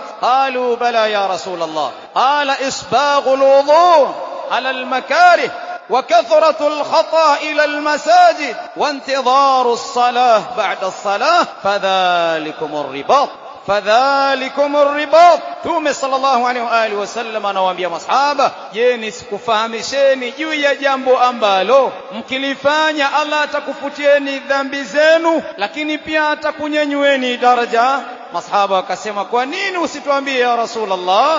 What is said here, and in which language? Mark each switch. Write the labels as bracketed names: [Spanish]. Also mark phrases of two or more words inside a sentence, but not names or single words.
[Arabic] قالوا بلى يا رسول الله. قال إسباغ الوضوء على المكاره وكثرة الخطا إلى المساجد وانتظار الصلاة بعد الصلاة فذلكم الرباط. [Swahili] Mtume [Arabic] صلى الله عليه وعلى آله وسلم [Swahili] anawaambia masahaba, je, nisikufahamisheni juu ya jambo ambalo mkilifanya Allah atakufutieni dhambi zenu, lakini pia atakunyanyueni daraja? Masahaba wakasema, kwa nini usituambie [Arabic] يا رسول الله?